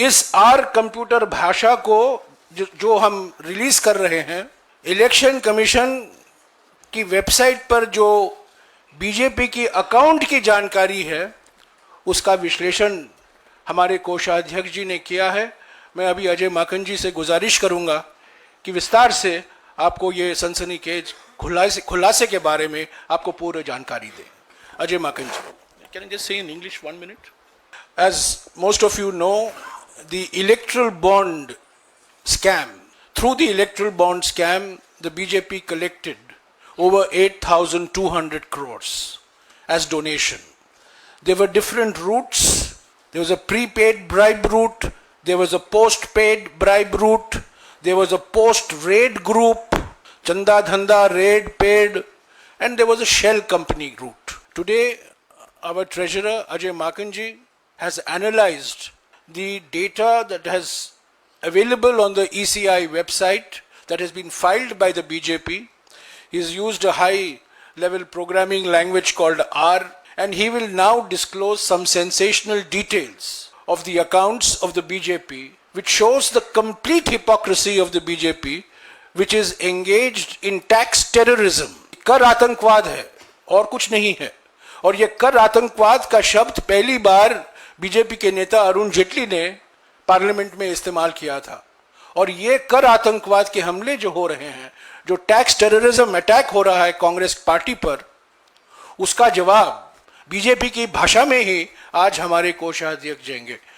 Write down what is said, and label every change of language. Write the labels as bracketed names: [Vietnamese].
[Hindi] इस are computer भाषा को जो हम रिलीज कर रहे हैं, इलेक्शन कमीशन की वेबसाइट पर जो बीजेपी की अकाउंट की जानकारी है, उसका विश्लेषण हमारे कोषाध्यक्ष जी ने किया है। मैं अभी अजय माकन जी से गुजारिश करूंगा कि विस्तार से आपको ये सनसनीखेज खुलासे के बारे में आपको पूरी जानकारी दें। [English] Ajay Maken ji, can I just say in English 1 minute? As most of you know, the electoral bond scam, through the electoral bond scam, the BJP collected over 8,200 crores as donation. There were different routes. There was a prepaid bribe route, there was a post-paid bribe route, there was a post-raid group, Chanda Dhanda, raid, paid, and there was a shell company route. Today, our treasurer Ajay Makan ji has analyzed the data that has available on the ECI website that has been filed by the BJP. He's used a high level programming language called R, and he will now disclose some sensational details of the accounts of the BJP, which shows the complete hypocrisy of the BJP, which is engaged in tax terrorism. [Hindi] कर आतंकवाद है और कुछ नहीं है। और ये कर आतंकवाद का शब्द पहली बार बीजेपी के नेता अरुण जेटली ने पार्लियामेंट में इस्तेमाल किया था। और ये कर आतंकवाद के हमले जो हो रहे हैं, जो टैक्स टेररिज्म अटैक हो रहा है कांग्रेस पार्टी पर, उसका जवाब बीजेपी की भाषा में ही आज हमारे कोषाध्यक्ष देंगे।